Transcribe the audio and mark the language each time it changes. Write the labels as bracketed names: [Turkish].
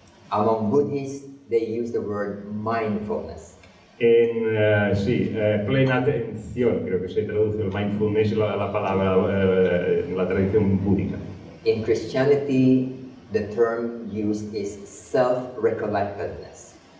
[English] Among Buddhists, they use the word mindfulness. [Spanish] En plena atención, creo que se traduce el mindfulness, la palabra en la tradición búdica. [English] In Christianity, the term used is self-recollectedness.